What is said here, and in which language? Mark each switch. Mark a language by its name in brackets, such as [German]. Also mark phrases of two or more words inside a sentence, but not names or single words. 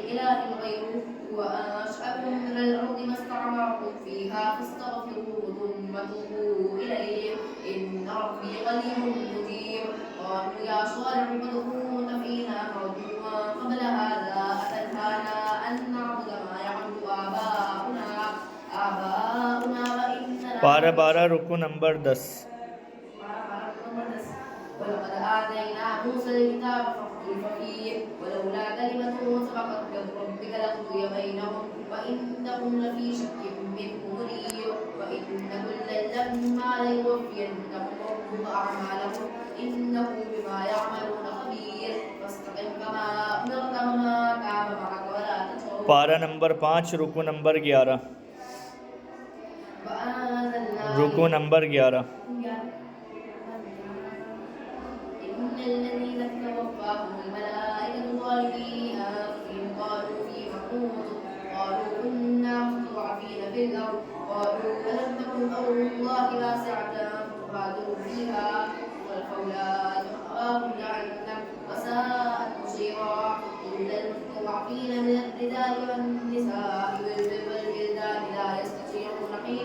[Arabic] إله غيره هو أنشأكم من الأرض ما استعمركم فيها فاستغفروه ثم توبوا إليه إن ربي قريب مجيب قالوا يا صالح قد كنت فينا مرجوا قبل هذا أتنهانا أن نعبد ما يعبد آباؤنا وإننا [Urdu] پارہ 12 رکوع نمبر 10. [Arabic] ولقد آتينا موسى الكتاب فاختلف فيه ولولا كلمة سبقت من ربك لقضي بينهم وإنهم لفي شك منه مريب وإن كلا لما ليوفينهم ربك أعمالهم إنه بما يعملون خبير فاستقم كما أمرت وما تاب معك ولا تطغوا [Urdu] پارہ نمبر 5 رکوع نمبر 11. رکوع نمبر 11. [Arabic] الذين توفاهم الملائكة ظالمي أنفسهم قالوا فيم كنتم قالوا كنا مستضعفين في الأرض قالوا ألم تكن أرض الله واسعة فتهاجروا فيها والأولاد مأواهم جهنم وساءت مصيرا إلا المستضعفين من الرجال والنساء والولدان لا يستطيعون حيلة